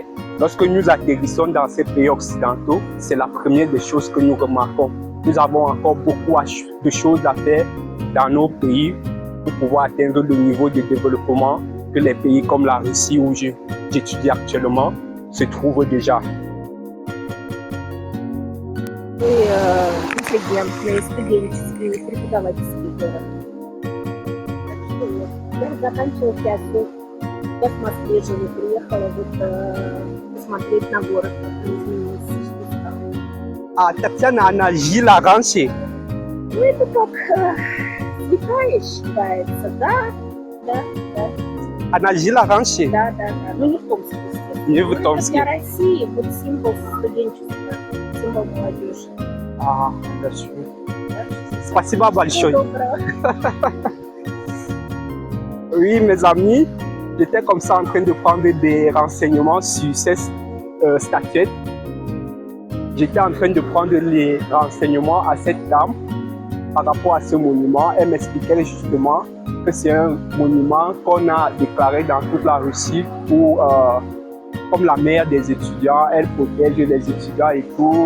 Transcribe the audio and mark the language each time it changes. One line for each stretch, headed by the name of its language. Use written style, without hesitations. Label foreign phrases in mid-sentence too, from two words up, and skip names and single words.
French: Lorsque nous atterrissons dans ces pays occidentaux, c'est la première des choses que nous remarquons. Nous avons encore beaucoup de choses à faire dans nos pays pour pouvoir atteindre le niveau de développement que les pays comme la Russie où j'étudie actuellement se trouvent déjà.
Russian: Интеллигентные, студенческие, преподавательские. Я заканчивала пятую. Я в Москве живу, приехала посмотреть на город, как он изменился, что стало. А Татьяна, она жила раньше? Ну, это как святая считается, да. Она жила раньше? Да. Ну, не в Томске, естественно. Не в Томске. Для России вот символ студенчества, символ молодежи. А, хорошо. Спасибо большое. Доброго.
French: Oui, mes amis, j'étais comme ça en train de prendre des renseignements sur ces statuettes. J'étais en train de prendre les renseignements à cette dame par rapport à ce monument. Elle m'expliquait justement que c'est un monument qu'on a déclaré dans toute la Russie où, comme la mère des étudiants, elle protège les étudiants et tout.